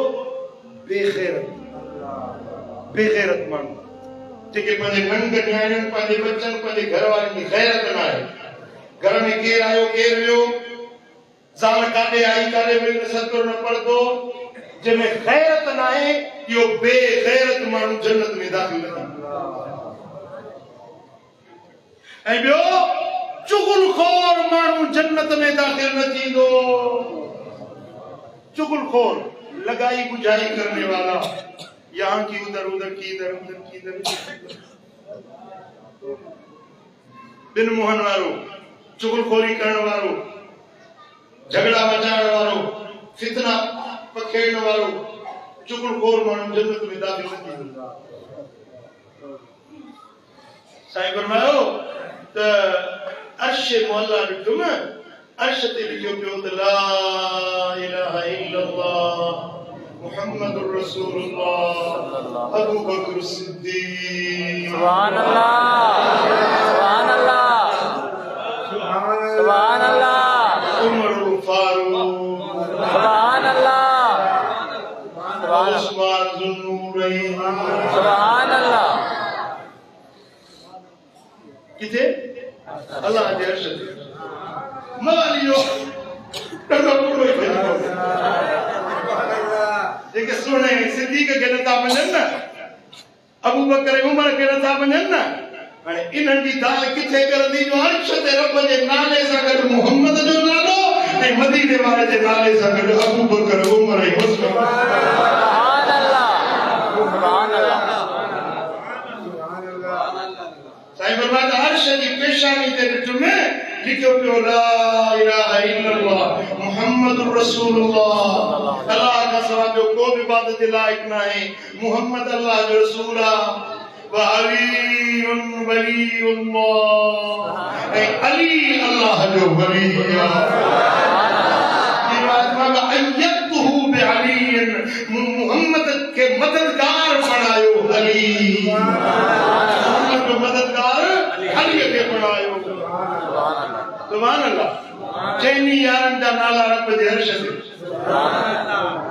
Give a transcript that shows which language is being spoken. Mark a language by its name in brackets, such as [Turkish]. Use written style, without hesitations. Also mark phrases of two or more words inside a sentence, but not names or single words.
[Sindhi] बेग़ैरत माण्हू जेके पंहिंजे नंढ न्याणियुनि पंहिंजे बच्चनि पंहिंजे घर वारनि जी ग़ैरत न आहे घर में केरु आयो केरु वियो ज़ाल काॾे आई काॾे वई न सतो न पढ़ंदो जंहिंमें ग़ैरत न आहे इहो बेग़ैरत माण्हू जन्नत में दाख़िल न थींदो ऐं ॿियो चुगलखोर माण्हू जन्नत में दाख़िल न थींदो [Hindi] चुगलखोर लगाई बुझाई करने वाला यहाँ की उधर उधर की इधर [Sindhi] उधर की इधर बिन मोहन वारो चुगलखोरी करण वारो झगड़ा मचाइण वारो फितना पखेड़न वारो चुगलखोर माण्हू जन्नत में दाख़िल न थींदो साईं फरमायो त अर्श मोहल्ला ॾिठुम अर्श ते लिखियो पियो त [Arabic] لا إله إلا الله محمد رسول الله [Sindhi] अबू बकर सिद्दीक [Arabic] سبحان الله سبحان الله سبحان الله [Sindhi] उमर फारूक [Arabic] سبحان الله [Sindhi] उस्मान ज़ुन्नूरैन [Arabic] سبحان الله [Sindhi] किथे अल्लाह जे अर्श ते मालियो टका पूरो ही जेके सुने सिद्दीक के नथा मञनि न अबू बकर उमर के नथा मञनि न हाणे इन्हनि जी दाल किथे करंदी जो अर्श ते रब जे नाले सां गॾु मुहम्मद जो नालो ऐं मदीने वारे जे नाले सां गॾु अबू बकर उमर ऐं उस्मान [Arabic] سبحان الله سبحان الله [Sindhi] साईं फरमाया अर्श जी पेशानी ते ॾिठ में लिखियो पियो [Arabic] لا إله إلا الله محمد رسول الله [Hindi] अल्लाह का सवा जो को भी इबादत के लायक ना है [Sindhi] मुहम्मद अल्लाह जो रसूल आहे [Arabic] وعلي ولي الله [Sindhi] ऐं अली अल्लाह जो वली आहे अय्यतहु बिअली मुहम्मद के मददगार बनायो अली मुहम्मद को मददगार अली के बनायो [Arabic] سبحان الله [Sindhi] चैनी यारन जा नाला रब जे अर्श ते [Arabic] سبحان الله